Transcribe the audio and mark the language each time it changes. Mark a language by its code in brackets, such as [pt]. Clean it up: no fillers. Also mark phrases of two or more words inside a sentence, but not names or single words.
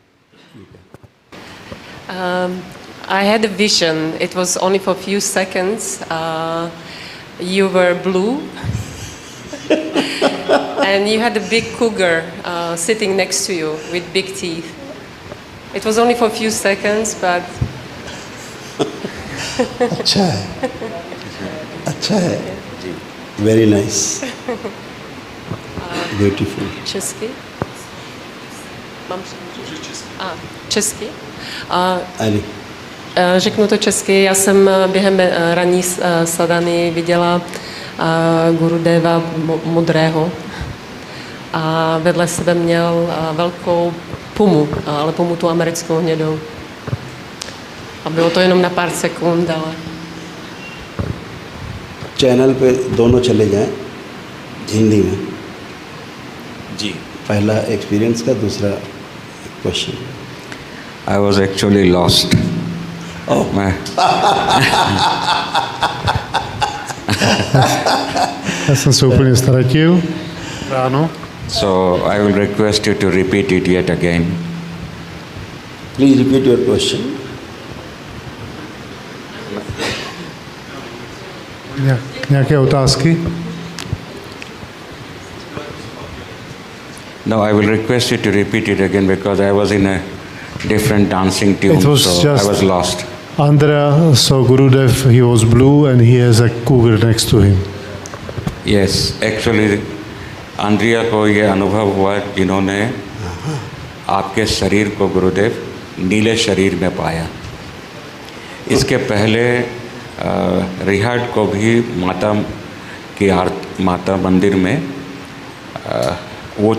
[en] I had a vision. It was only for a few seconds. You were blue. And you had a big cougar sitting next to you with big teeth. It was only for a few seconds, but... [hi] अच्छा है, अच्छा है, [en] very nice, beautiful. [cs] Česky? Mám česky? Ali. Řeknu to česky. Já jsem během ranní sadhany viděla Gurudeva modrého a vedle sebe měl velkou pumu, ale pumu tu americkou hnědou. A bylo to jenom na pár sekund, ale... [hi] चैनल पे दोनों चले जाएं हिंदी में। जी। पहला एक्सपीरियंस का, दूसरा क्वेश्चन। [en] I was actually lost. Oh. [cs] Já jsem se úplně ztratil ráno. [en] So I will request you to repeat it yet again. Please repeat your question. [cs] Nějaké otázky? [en] No, I will request you to repeat it again because I was in a different dancing tune, It was so just- I was lost. Andrea saw Gurudev, he was blue and he has a cougar next to him. Yes, actually, [hi] आंद्रिया को ये अनुभव हुआ जिन्होंने आपके शरीर को गुरुदेव नीले शरीर में पाया। इसके पहले रिहाट को भी माता मंदिर में वो